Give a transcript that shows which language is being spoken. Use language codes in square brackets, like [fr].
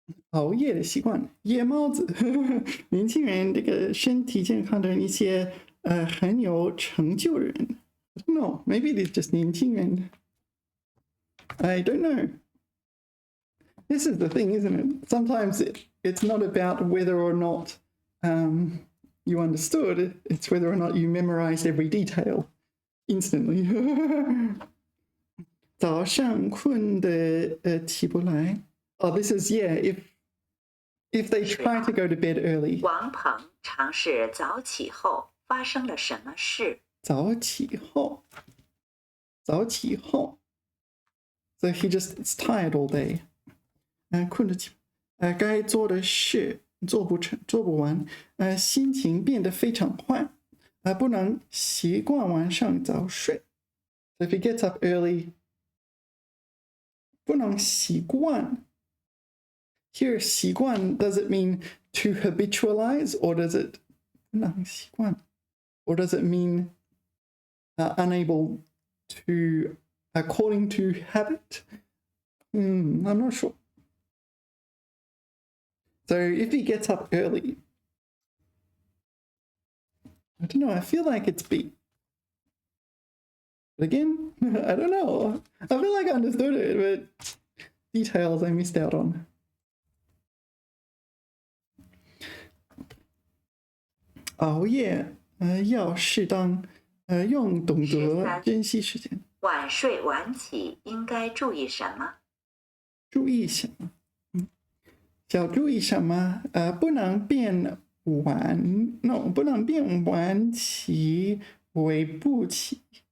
[zh] 熬夜的习惯，夜猫子，年轻人，这个身体健康的人，一些很有成就的人。 [en] I don't know, maybe they're just 年轻人。 I don't know. This is the thing, isn't it? Sometimes it's not about whether or not you understood, it's whether or not you memorized every detail instantly. [zh] 早上困得起不来。 [en] Oh, this is, yeah, if they try to go to bed early. [zh] 王鹏尝试早起后发生了什么事？早起后。 [en] So he just is tired all day. [zh] 困得起，该做的事做不完，心情变得非常坏，不能习惯晚上早睡。 [en] So if he gets up early, [zh] 不能习惯。 [en] Here, 习惯 does it mean to habitualize, or does it [zh] 不能习惯 [en] or does it mean unable to according to habit? I'm not sure. So if he gets up early, I don't know, I feel like it's B. But again, I don't know. I feel like I understood it, but details I missed out on. [zh] 熬夜要适当用，懂得珍惜时间。晚睡晚起应该注意什么？注意什么？要注意什么？不能变晚 ，no， 不能变晚起为不起。